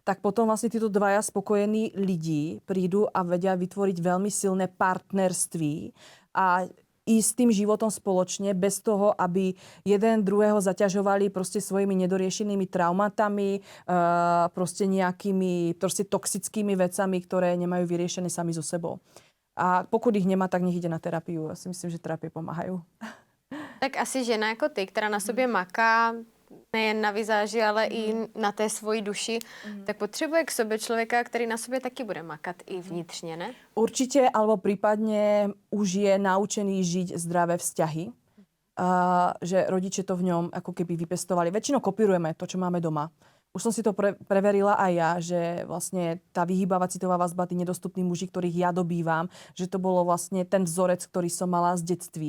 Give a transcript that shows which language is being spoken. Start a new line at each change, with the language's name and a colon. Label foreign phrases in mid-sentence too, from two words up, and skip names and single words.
Slovak: Tak potom vlastne títo dvaja spokojení ľudí prídu a vedia vytvoriť veľmi silné partnerství a ísť tým životom spoločne, bez toho, aby jeden druhého zaťažovali proste svojimi nedoriešenými traumatami, proste nejakými proste toxickými vecami, ktoré nemajú vyriešené sami so sebou. A pokud ich nemá, tak nech ide na terapiu. Ja si myslím, že terapie pomáhajú.
Czech: Tak asi žena jako ty, která na sobě maká, nejen na vizáži, ale i na té svoji duši, tak potřebuje k sobě člověka, který na sobě taky bude makat i vnitřně, ne?
Slovak: Určite, alebo prípadne už je naučený žiť zdravé vzťahy. Že rodiče to v ňom ako keby vypestovali. Väčšinou kopírujeme to, čo máme doma. Už som si to preverila aj ja, že vlastne tá vyhýbavá citová vazba, tí nedostupní muži, ktorých ja dobývam, že to bolo vlastne ten vzorec, ktorý som mala z detství.